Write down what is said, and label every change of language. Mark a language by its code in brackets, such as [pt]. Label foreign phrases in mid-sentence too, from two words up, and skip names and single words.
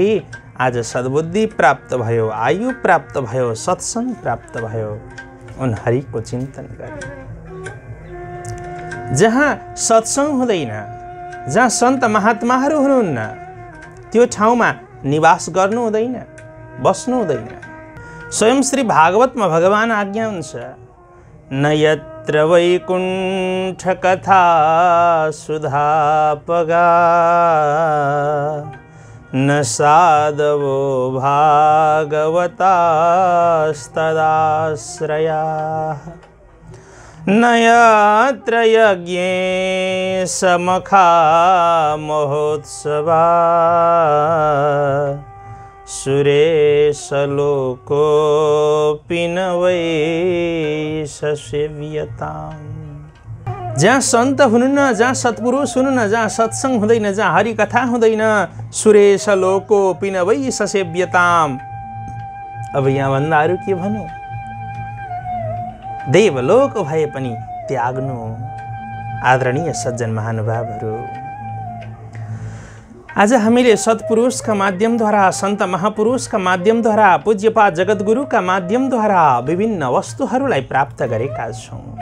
[ne] आज सद्बुद्धि प्राप्त भयो, आयु प्राप्त भयो, सत्संग प्राप्त भयो, उन हरिको चिन्तन गरे। जहाँ सत्संग हुँदैन, जहाँ सन्त महात्माहरू हुनुहुन्न, त्यो ठाउँमा निवास गर्नु हुँदैन, बस्नु हुँदैन। स्वयं श्री भागवतमा भगवान आज्ञा हुन्छ, [sa] न यत्र वैकुण्ठ कथा सुधापगा, न साधवो भागवतास्तदाश्रयाः, न यत्र यज्ञे समखा महोत्सवा, सुरेशलोकोऽपि न वै ससेव्यताम्। [ne] जहाँ सन्त हुनुहुन्न, जहाँ सत्पुरुष हुनुहुन्न, जहाँ सत्सङ्ग हुँदैन, जहाँ हरिकथा हुँदैन, [sa] सुरेश लोको पिनवै ससेव्यताम। [ne] अब यहाँभन्दा अरू के भनौँ? देवलोक भए पनि त्याग्नु। आदरणीय सज्जन महानुभावहरू, आज हामीले सत्पुरुषका माध्यमद्वारा, सन्त महापुरुषका माध्यमद्वारा, पूज्यपाद जगद्गुरुका माध्यमद्वारा विभिन्न वस्तुहरूलाई प्राप्त गरेका छौँ।